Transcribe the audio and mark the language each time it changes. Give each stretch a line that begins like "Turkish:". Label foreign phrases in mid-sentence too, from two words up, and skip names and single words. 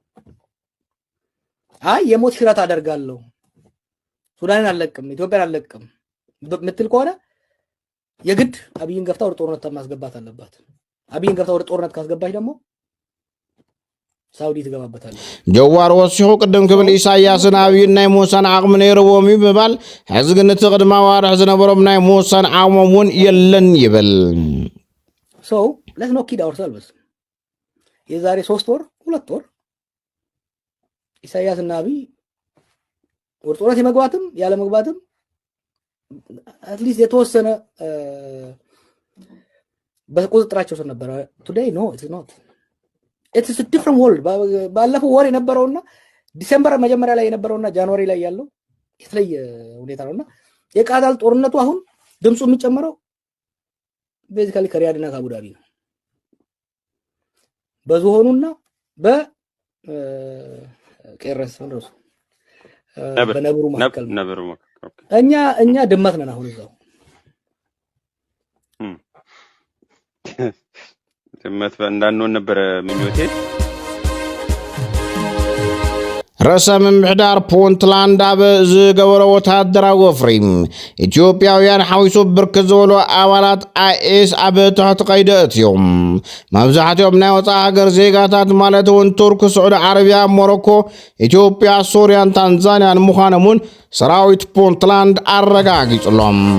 Amharic: አይ የሞት ሽረት አደርጋለሁ ሱዳንን አለቅም ኢትዮጵያን አለቅም ምትል ከሆነ የግድ አብይን ገፍታ ወደ ጦርነት ማስገባት አለባት አብይን ገፍታ ወደ ጦርነት ካስገባች ደግሞ ሳውዲ ትገባበታለች
Tigrinya: ጀዋር ወሲሁ ቅድም ክብል ኢሳያስን አብይን ናይ ሙሳን አቅም ነይርዎም ይባል ሕዝግን ተቅድማ ዋርሕ ዝነበሮም ናይ ሙሳን አቅሞም የለን ይብል
English: so let's not kid ourselves
Amharic: የዛሬ 3 ወር 2 ወር ኢሳያስና አብይ ወደ ጦርነት የመግባትም ያለ መግባትም
English: at least
Amharic: የተወሰነ በቁጥጥራቸው ስር ነበር
English: today no it is not it is a different world
Amharic: ባለፈው ወር የነበረውና ዲሴምበር መጀመሪያ ላይ የነበረውና ጃንዋሪ ላይ ያለው የተለየ ሁኔታ ነውና የቃዳል ጦርነቱ አሁን ድምጹ የሚጨመረው ቤዚካሊ ከሪያድና ከአቡዳቢ ነው በዝሆኑና በቄረስ ነው በነብሩ መካከል ነብሩ እኛ ድመት ነን አሁን እዛው እንዳንሆን ነበር ምኞቴ።
Tigrinya: ርዕሰ ምምሕዳር ፑንትላንድ ኣብ ዝገበሮ ወታደራዊ ወፍሪ ኢትዮጵያውያን ሓዊሱ ብርክት ዝበሉ ኣባላት አይኤስ ኣብ ትሕቲ ቀይዲ እትዮም። መብዛሕትኦም ናይ ወፃኢ ሃገር ዜጋታት ማለት እውን ቱርክ፣ ስዑዲ ዓረብያ፣ ሞሮኮ፣ ኢትዮጵያ፣ ሶርያን ታንዛንያን ምዃኖምን ሰራዊት ፑንትላንድ ኣረጋጊጹሎም።